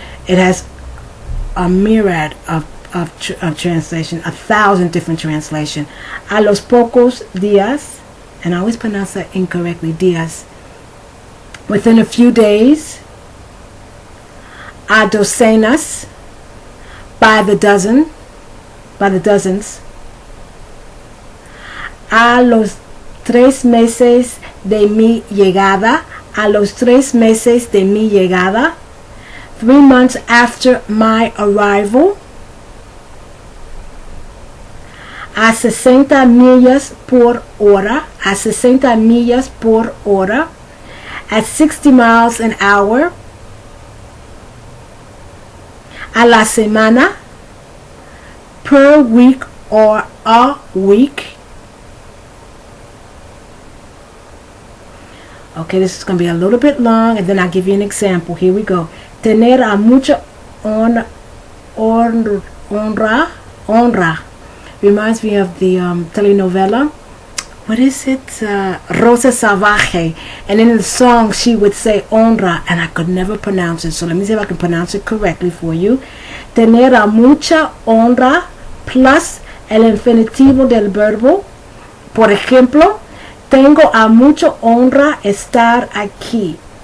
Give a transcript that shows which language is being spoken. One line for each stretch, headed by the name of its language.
English: It has a myriad of translation, 1,000 different translation.
Spanish: A los pocos días,
English: and I always pronounce that incorrectly, días. Within a few days.
Spanish: A docenas,
English: by the dozen, by the dozens.
Spanish: A los 3 meses de mi llegada, a los 3 meses de mi llegada,
English: 3 months after my arrival.
Spanish: A 60 millas por hora, a 60 millas por hora,
English: at 60 miles an hour.
Spanish: A la semana,
English: per week or a week. Okay, this is going to be a little bit long, and then I'll give you an example. Here we go.
Spanish: Tener a mucha honra.
English: Reminds me of the telenovela. What is it? Rosa Salvaje. And in the song, she would say honra, and I could never pronounce it. So let me see if I can pronounce it correctly for you.
Spanish: Tener a mucha honra plus el infinitivo del verbo. Por ejemplo, tengo a mucha honra estar aquí.